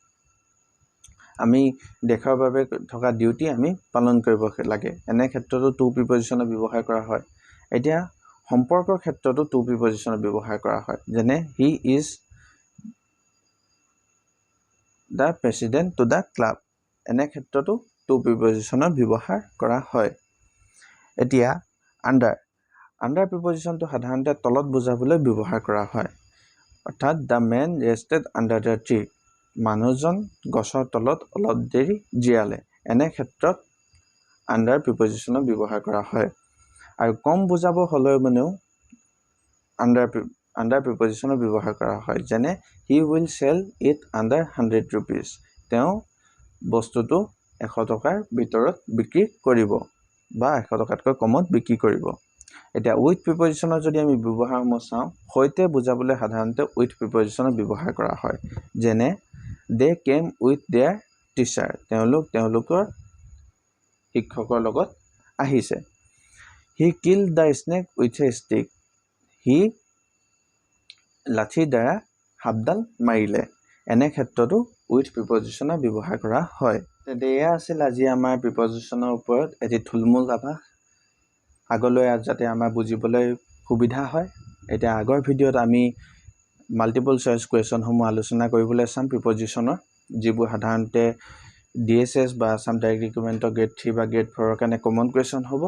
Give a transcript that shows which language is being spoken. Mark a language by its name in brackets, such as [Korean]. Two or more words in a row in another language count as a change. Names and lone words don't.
[Assamese] আমি দেশৰ বাবে থকা ডিউটি আমি পালন কৰিব লাগে এনে ক্ষেত্ৰতো [English] to prepositionৰ [Assamese] ব্যৱহাৰ কৰা হয় এতিয়া সম্পৰ্কৰ ক্ষেত্ৰতো [English] to prepositionৰ [Assamese] ব্যৱহাৰ কৰা হয় যেনে [English] he is the president to the club [Assamese] এনে ক্ষেত্ৰতো [English] to prepositionৰ [Assamese] ব্যৱহাৰ কৰা হয় এতিয়া [English] under prepositionটো [Assamese] সাধাৰণতে তলত বুজাবলৈ ব্যৱহাৰ কৰা হয় অৰ্থাৎ [English] the man rested under the tree [Assamese] মানুহজন গছৰ তলত অলপ দেৰি জিৰালে এনে ক্ষেত্ৰত [English] under prepositionৰ [Assamese] ব্যৱহাৰ কৰা হয় আৰু কম বুজাব হলে মানেও [English] under prepositionৰ [Assamese] ব্যৱহাৰ কৰা হয় যেনে [English] he will sell it under 100 rupees [Assamese] তেওঁ বস্তুটো 100 টকাৰ ভিতৰত বিক্ৰী কৰিব বা 100 টকাতকৈ কমত বিক্ৰী কৰিব এতিয়া [English] with prepositionৰ [Assamese] যদি আমি ব্যৱহাৰসমূহ চাওঁ হৈতে বুজাবলৈ সাধাৰণতে [English] with prepositionৰ [Assamese] ব্যৱহাৰ কৰা হয় যেনে [English] they came with their teacher [Assamese] তেওঁলোকৰ শিক্ষকৰ লগত আহিছে [English] he killed the snake with a stick he [Assamese] লাঠি দ্বাৰা হাবডাল মাৰিলে এনে ক্ষেত্ৰতো [English] with prepositionৰ [Assamese] ব্যৱহাৰ কৰা হয় তেয়া আছিল আজি আমাৰ prepositionৰ ওপৰত এটি থুলমূল আভাস আগলৈ যাতে আমাৰ বুজিবলৈ সুবিধা হয় এতিয়া আগৰ ভিডিঅ'ত আমি [English] multiple choice questionসমূহ [Assamese] আলোচনা কৰিবলৈ চাম প্ৰিপজিশ্যনৰ, যিবোৰ সাধাৰণতে DSS বা আছাম ডাইৰেক্ট ৰিক্ৰুটমেণ্টৰ গ্ৰেড 3 বা গ্ৰেড 4ৰ কাৰণে [English] common question [Assamese] হ'ব।